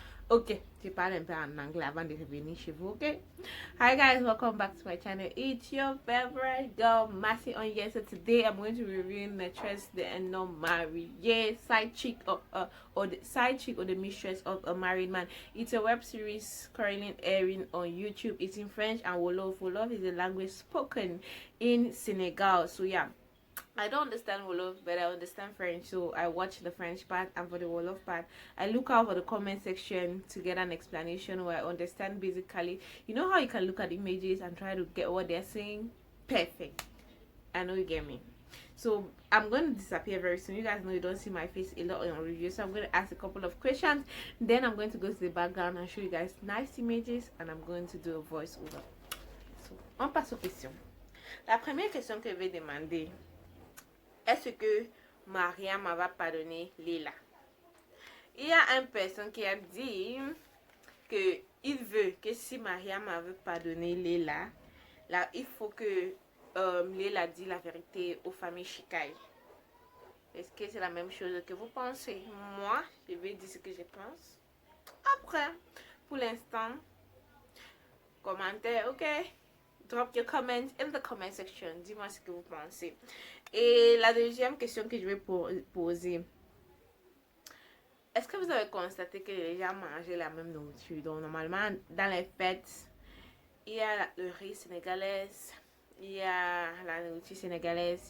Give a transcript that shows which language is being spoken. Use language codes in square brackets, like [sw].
[fr] Ok, je parle un peu en anglais avant de revenir chez vous, ok? [en] Hi guys, welcome back to my channel. It's your favorite girl, Massy on here. So today I'm going to review Maîtresse des non-mariés, side chick or the side chick or the mistress of a married man. It's a web series currently airing on YouTube. It's in French and Wolof. Wolof is a language spoken in Senegal. So yeah. I don't understand Wolof, but I understand French, so I watch the French part, and for the Wolof part, I look out for the comment section to get an explanation where I understand basically. You know how you can look at images and try to get what they're saying? Perfect. I know you get me. So I'm going to disappear very soon. You guys know you don't see my face a lot on reviews, so I'm going to ask a couple of questions. Then I'm going to go to the background and show you guys nice images, and I'm going to do a voice over. [fr] So, on passe aux questions. La première question que je vais demander. Est-ce que Mariam va pardonner Leila? Il y a une personne qui a dit que il veut que si Mariam veut pardonner Leila, là, il faut que Leila dise la vérité aux familles Chikai. Est-ce que c'est la même chose que vous pensez? Moi, je vais dire ce que je pense. Après, pour l'instant, commentaire, ok? [en] Drop your comments in the comment section. [fr] Dis-moi ce que vous pensez. Et la deuxième question que je vais poser. Est-ce que vous avez constaté que les gens mangeaient la même nourriture? Donc, normalement, dans les fêtes, il y a le riz sénégalais, il y a la nourriture sénégalaise.